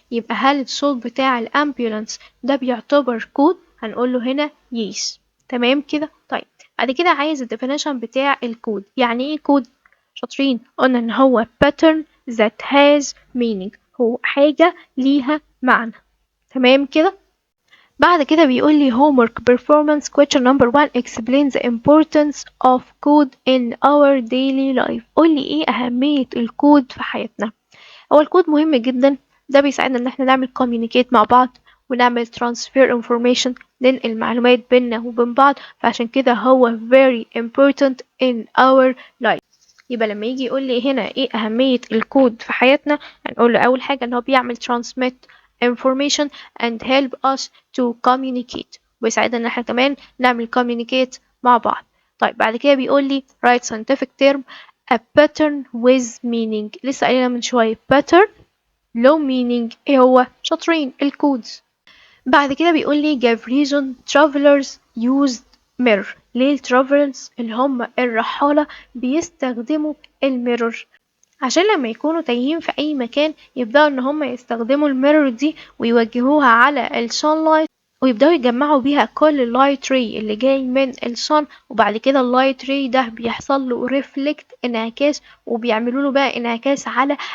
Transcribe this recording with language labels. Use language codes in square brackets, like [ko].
[ar] يبقى هل الصوت بتاع الامبولانس ده بيعتبر كود؟ هنقول له هنا يس. تمام كده. طيب بعد كده عايز الديفينيشن بتاع الكود. يعني ايه كود؟ شاطرين، قلنا ان هو [en] pattern that has meaning، [ar] هو حاجة ليها معنى. تمام كده. بعد كده بيقول لي [en] homework performance question number 1 explain the importance of code in our daily life. [ar] قول لي ايه أهمية الكود في حياتنا. هو الكود مهم جدا، ده بيساعدنا ان احنا نعمل communicate مع بعض ونعمل transfer information، ننقل معلومات بيننا وبين بعض، فعشان كده هو [en] very important in our life. [ar] يبقى لما يجي يقول لي هنا ايه أهمية الكود في حياتنا، هنقول له أول حاجة ان هو بيعمل [en] transmit information and help us to communicate، [ar] ويساعدنا ان احنا كمان نعمل communicate مع بعض. طيب بعد كده بيقول لي [en] write scientific term a pattern with meaning. [ar] لسه قايلنا من شوية [en] pattern low meaning، [ar] ايه هو؟ شاطرين، الكودز. بعد كده بيقول لي [en] give reason travelers used mirror. [ar] ليه الترافلرز اللي هم الرحالة بيستخدموا الميرور؟ عشان لما يكونوا تايهين في اي مكان يبدأوا ان هم يستخدموا الميرور دي ويوجهوها على السانلايت، ويبدأوا يجمعوا بيها كل اللايت ري اللي جاي من الصن، وبعد كده اللايت ري ده بيحصل له ريفلكت، انعكاس، وبيعملوا له بقى انعكاس على